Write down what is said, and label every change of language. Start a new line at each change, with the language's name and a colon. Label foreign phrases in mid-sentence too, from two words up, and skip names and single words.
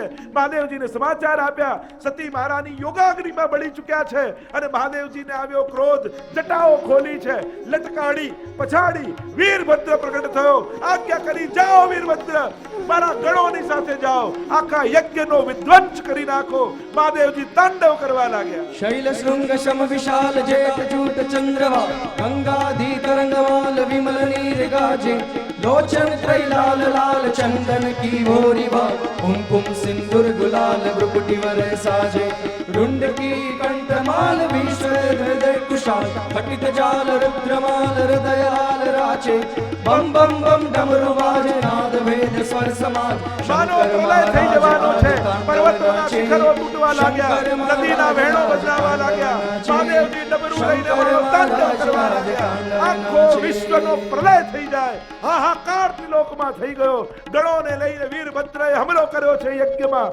Gujarati: મહાદેવજીને સમાચાર આપ્યા, સતી મહારાણી યોગાગ્નિમાં બળી ચૂક્યા છે. અને મહાદેવજીને આવ્યો ક્રોધ, જટાઓ ખોલી છે, લટકાડી પછાડી વીરભદ્ર પ્રગટ થયો. આજ્ઞા કરી, જાઓ વીરભદ્ર, મારા ગણોની સાથે જાઓ, આખા યજ્ઞનો વિધ્વંસ કરી નાખો. મહાદેવજી તાંડવ કરવા લાગ્યા.
Hindi: शैल शृंग शम विशाल जेठ जूट चंद्रमा गंगाधी तरंगमाल विमल नीर गाजे लोचन त्रैलाल लाल चंदन की भोरिवा कुमकुम सिंदूर गुलाल भ्रुकुटी वर साजे रुंड की कंठमाल विश्व हृदय कुशाल घटित जाल रुद्रमाल हृदयाल राचे बम बम बम डमरू वाजे नाद वेद स्वर समाल
Gujarati: માનો પ્રલય થઈ જવાનો છે. પર્વતોના શિખરો તૂટવા લાગ્યા, નદીના વહેણો બદલાવા લાગ્યા. મહાદેવજી ડમરૂ લઈને માનો તાંડવ કરવા લાગ્યા. આખો વિશ્વનો પ્રલય થઈ જાય, હાહાકાર ત્રિલોકમાં થઈ ગયો. ગણોને લઈને વીરભદ્રએ હુમલો કર્યો છે યજ્ઞમાં.